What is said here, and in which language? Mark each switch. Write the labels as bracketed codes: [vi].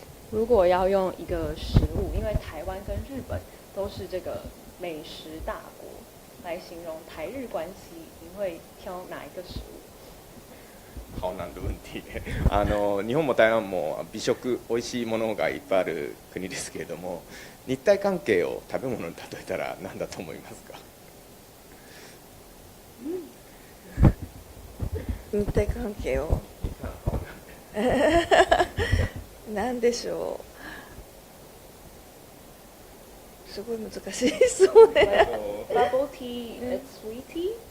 [zh] 如果要用一个食物，因为台湾跟日本都是这个美食大国，来形容台日关系，您会挑哪一个食物？好難的問題 [ja] で、日本も台湾も美食、美味しいものがいっぱいある国ですけれども、日台関係を食べ物に例えたら何だと思いますか？日台関係を何でしょう。すごい難しいそうね。 [en] Bubble tea, it's sweet tea.